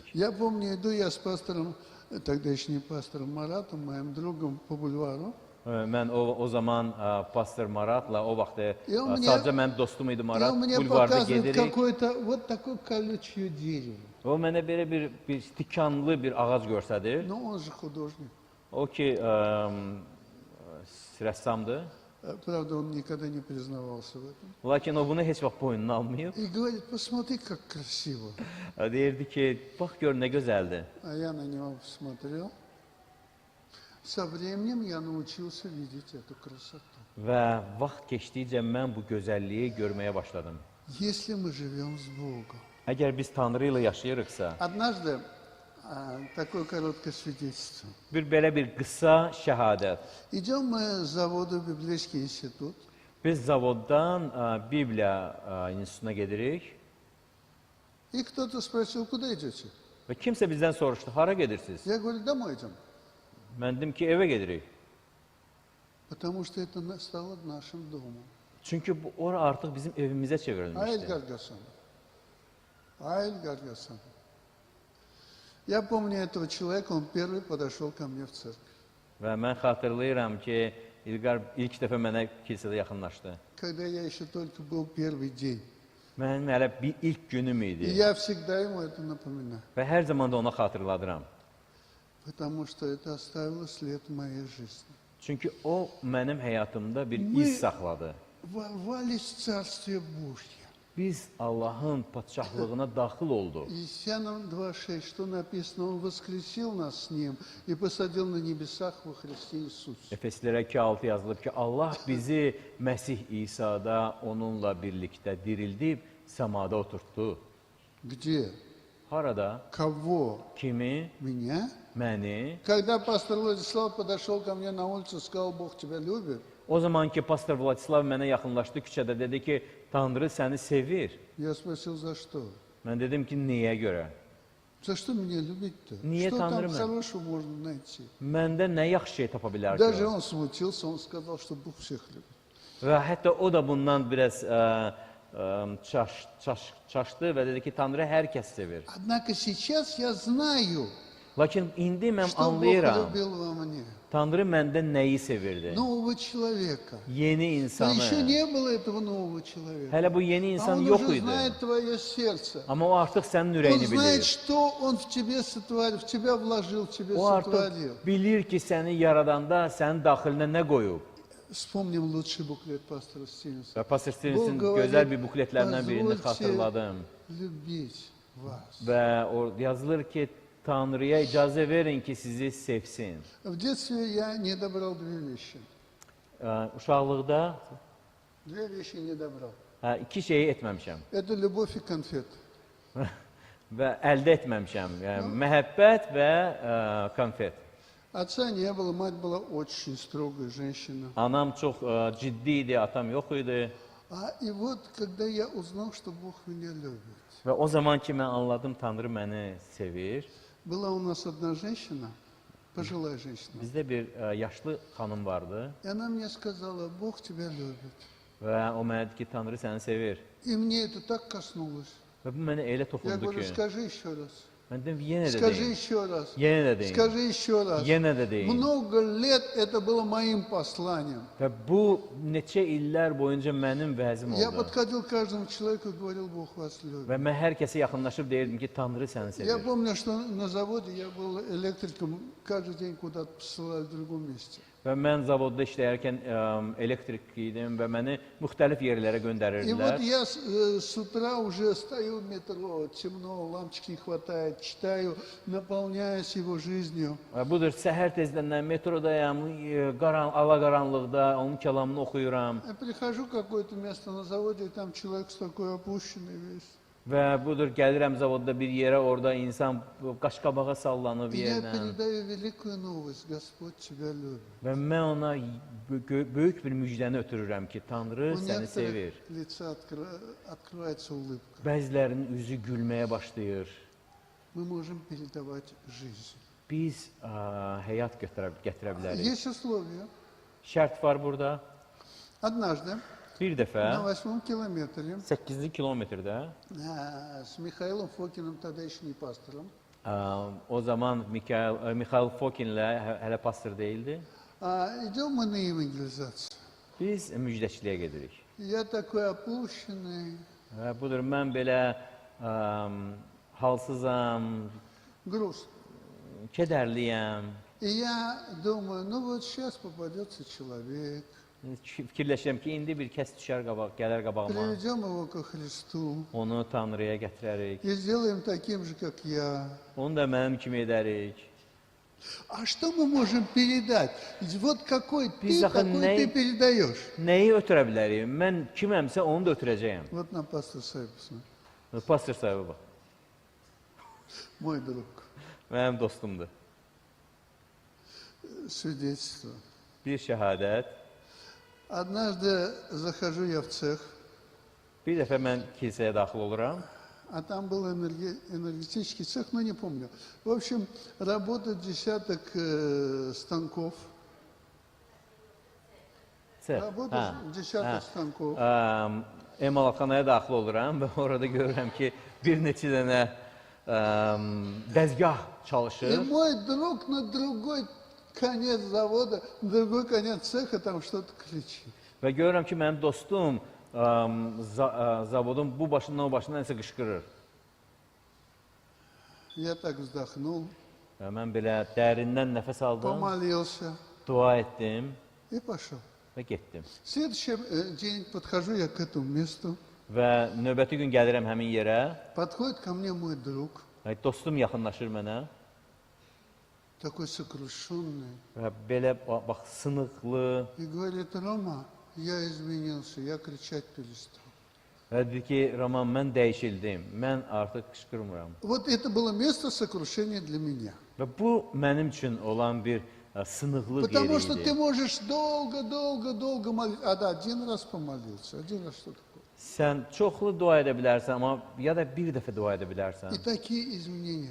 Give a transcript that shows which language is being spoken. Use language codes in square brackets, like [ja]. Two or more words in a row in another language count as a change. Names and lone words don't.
[ru] Я помню, иду я с пастором, тогда еще не пастором Маратом, моим другом по бульвару. [az] Mən o zaman pastor Maratla o vaxt Ya o sadəcə mənim dostum idi [ru] И Marat. он мне [az] Bulvarda [ru] показывает [az] gedirik. [ru] какое-то вот такое колючее дерево. [az] O mənə belə bir tikanlı bir ağac göstərir. [ru] Но он же художник. [az] O ki rəssamdır. [ru] Правда, он никогда не признавался в этом. [az] Lakin o bunu heç vaxt boynuna almayıb. [ru] И говорит, посмотри, как красиво. [az] Deyirdi ki, bax gör nə gözəldir. [ru] А я на него посмотрел. Со временем я научился видеть эту красоту. [az] Və vaxt keçdikcə mən bu gözəlliyi görməyə başladım. [ru] Если мы живем с Богом. [az] Əgər biz Tanrı ilə yaşayırıqsa, [ru] Однажды такое короткое свидетельство. [az] belə bir qısa şəhadət. [ru] Идем мы с завода в библейский институт. [az] Biz zavoddan Bibliya institutuna gedirik [ru] И кто-то спросил, куда идете? [az] və kimsə bizdən soruşdu, hara gedirsiniz? [ru] Я говорю, домой идем. [az] Mən dedim ki, evə gedirik. [ru] Потому что это стало нашим домом. [az] Çünki ora artıq bizim evimizə Аэль çevrilmişdi. [ru] Гаргасан. Аэль Гаргасан. Я помню этого человека, он первый подошел ко мне в церковь. [az] Və mən xatırlayıram ki, İlqar ilk dəfə mənə kilsədə yaxınlaşdı. [ru] Когда я еще только был первый день. [az] Mənim hələ bir ilk günüm [ru] И [az] idi [ru] я всегда ему это напоминаю. [az] və hər zaman da ona xatırladıram. [ru] Потому что это оставило след в моей жизни. [az] Çünki o mənim həyatımda bir [ru] Мы- [az] iz saxladı. [ru] Ворвались в Царствие Божье. [az] Biz Allahın padşahlığına daxil olduq. [ru] Ефесянам 2:6, что написано, Он воскресил нас с Ним и посадил на небесах во Христе Иисусе. [az] Efeslərə 2:6 yazılıb ki, Allah bizi Məsih İsa'da onunla birlikdə dirildib səmada oturtdu. [ru] Где? [az] Harada? [ru] Кого? [az] Kimi? [ru] Меня? [az] Məni. [ru] Когда пастор Владислав подошел ко мне на улицу, сказал, Бог тебя любит, [az] O zaman ki, pastor Vladislav mənə yaxınlaşdı küçədə, dedi ki, Tanrı səni sevir. [ru] я спросил, за что? [az] Mən dedim ki, niyə görə? [ru] За что меня любить-то? Нет, Что там Андрей. хорошего можно найти? [az] Məndə nə yaxşı şey tapa bilər ki? [ru] Даже [az] o? [ru] он смутился, он сказал, что Бог всех любит. [az] Və hətta o da bundan biraz çaşdı və dedi ki, Tanrı hər kəs sevir. [ru] Однако сейчас я знаю, [az] Lakin indi mən [ru] что Бог [az] anlayıram, [ru] любил во мне. [az] Tanrı məndə nəyi sevirdi? [ru] Нового человека. [az] Yeni [ru] Но [az] insanı. [ru] еще не было этого нового человека. [az] Hələ bu yeni [ru] А [az] insan [ru] он [az] yox [ru] уже [az] idi. [ru] знает твое сердце. [az] Amma o artıq sənin [ru] Он [az] ürəyini [ru] знает, [az] bilir. [ru] что он в тебе сотворил, в тебя вложил, в тебя [az] O artıq [ru] сотворил. [az] bilir ki, səni yaradanda sənin daxilinə nə qoyub. [ru] Вспомним лучший буклет пастора Стивенса. [az] Və Pastor Stevenson Bu gözəl bir bukletlərindən birini [ru] позвольте [az] xatırladım. [ru] любить вас. [az] Və o yazılır ki, Tanrıya icazə verin ki, sizi sevsin. [ru] В детстве я не добрал две вещи. [az] Uşaqlıqda [ru] Две вещи не добрал. [az] iki şeyi etməmişəm [ru] Это любовь и конфет. [az] və əldə etməmişəm. Yəni, məhəbbət və konfet. [ru] Отца не было, мать была очень строгая женщина. [az] Anam çox ciddi idi, atam yox idi. [ru] И вот, когда я uznал, что Бог меня любит, [az] Və o zaman ki, mən anladım, Tanrı məni sevir. [ru] была у нас одна женщина, пожилая женщина, [az] Bizdə bir yaşlı xanım vardı [ru] и она мне сказала, Бог тебя любит. [az] və o mənə dedi ki, Tanrı səni sevir. [ru] И мне это так коснулось. [az] Və bu mənə elə [ru] Я [az] toxundu [ru] говорю, [az] ki, [ru] скажи еще раз. [az] Mən dedim, yenə də [ru] Скажи [az] deyim. [ru] еще раз. [az] Yenə də deyim. [ru] Скажи еще раз. [az] Yenə də deyim. [ru] Много лет это было моим посланием. [az] Və bu neçə illər boyunca mənim vəzim [ru] Я [az] oldu. [ru] подходил к каждому человеку и говорил, Бог вас любит. [az] Və mən hər kəsə yaxınlaşıb deyirdim ki, Tanrı səni [ru] Я [az] sevir. [ru] помню, что на заводе я был электриком, каждый день куда-то посылали в другом месте. [az] Və mən zavodda işləyərkən elektrik idim və məni müxtəlif yerlərə [ru] И [az] göndərirdilər. [ru] вот я с утра уже стою в метро, темно, лампочек не хватает, читаю, наполняюсь его жизнью. [az] Və budur, səhər tezdən metrodayam, alaqaranlıqda onun kəlamını oxuyuram. [ru] Я прихожу в какое-то место на заводе, и там человек с такой опущенный весь. [az] Və budur, gəlirəm zavodda bir yerə, orada insan qaşqabağa sallanıb [ru] И я [az] yerlə. [ru] передаю великую новость, Господь тебя любит. [az] Və mən ona böyük bir müjdəni ötürürəm ki, Tanrı [ru] У [az] səni sevir. [ru] некоторых лица открывается улыбка. [az] Bəzilərinin üzü gülməyə başlayır. [ru] Мы можем передавать жизнь. [az] Biz həyat gətirə bilərik. [ru] Есть условия. [az] Şərt var burada. [ru] Однажды [az] Bir dəfə [ru] на 8 километре [az] 8-ci kilometrdə [ru] с Михаилом Фокиным, тогда еще не пастором, [az] o zaman Mikhail Fokinlə hələ pastor değildi. [ru] идем мы на евангелизацию. [az] Biz müjdəçiliyə gedirik. [ru] Я такой опущенный, [az] Və budur, mən belə halsızam, [ru] грустный. [az] kədərliyəm. [ru] И я думаю, ну вот сейчас попадется человек, [az] Fikirləşirəm ki, indi bir kəs düşər gələr qabağıma. [ru] приведем его ко Христу [az] Onu Tanrıya gətirərik. [ru] и сделаем таким же, как я. [az] Onu da mənim kimi edərik. [ru] А что мы можем передать? Вот какой ты, [az] Biz axı [ru] такой ты передаешь. [az] Nəyi ötürə bilərik? Mən kiməmsə onu da ötürəcəyəm. [ru] Вот на пастор Саиб посмотри. [az] Pastor sahibi bax. [ru] Мой друг. [az] Mənim dostumdur. [ru] Свидетельство. [az] Bir şəhadət. [ru] Однажды захожу я в цех, Bir dəfə mən kilsəyə daxil oluram. а там был энергетический цех, но не помню. В общем, работает десяток станков. Работает десяток станков. [az] Emalxanaya daxil oluram və orada görürəm ki, bir neçə dənə dəzgah [ru] И [az] çalışır. [ru] мой друг на другой конец завода, на другой конец цеха там что-то кричит. [az] Və görürəm ki, mənim dostum zavodun bu başından o başından nəsə qışqırır. [ru] Я так вздохнул, [az] Və mən belə dərindən nəfəs aldım, [ru] помолился [az] dua etdim [ru] и пошел. [az] və getdim. [ru] Следующий день подхожу я к этому месту, [az] Və növbəti gün gəlirəm həmin yerə, [ru] подходит ко мне мой друг, [az] dostum yaxınlaşır mənə [ru] такой сокрушенный, [az] və belə bax sınıqlı [ru] и говорит, Рома, я изменился, я кричать перестал. [az] və deyir ki, Roman, mən dəyişildim, mən artıq qışqırmıram. [ru] Вот это было место сокрушения для меня. [az] Və bu mənim üçün olan bir sınıqlıq [ru] Потому [az] yeri [ru] что ты [az] idi. [ru] можешь долго молиться. А да, один раз помолился, один раз что такое. [az] Sən çoxlu dua edə bilərsən, amma ya da bir dəfə dua edə bilərsən [ru] И такие изменения